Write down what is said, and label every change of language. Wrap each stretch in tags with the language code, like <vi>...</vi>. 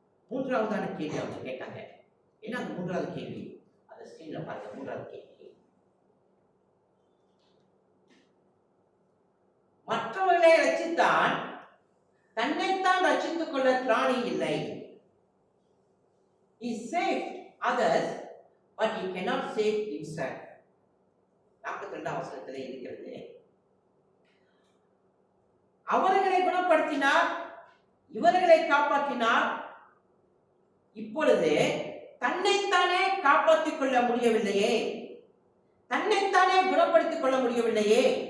<ta>3ஆவதான கேள்வி அவங்க கேட்டாங்க. என்ன அந்த 3வது கேள்வி? அந்த ஸ்கிரீன்ல பாருங்க. 3வது கேள்வி, மற்றவர்களை ரட்சித்தான், தன்னைத்தான் ரட்சித்துக் கொள்ள திராணி இல்லை.</ta> <en>He saved others, but he cannot save himself.</en> <ta>42ஆம் வசனத்திலே இருக்கிறது. அவர்களை குணப்படுத்தினார், இவர்களை காப்பாற்றினார், இப்பொழுது தன்னைத்தானே காப்பாற்றிக் கொள்ள முடியவில்லையே, தன்னைத்தானே குணப்படுத்திக் கொள்ள முடியவில்லையே.</ta>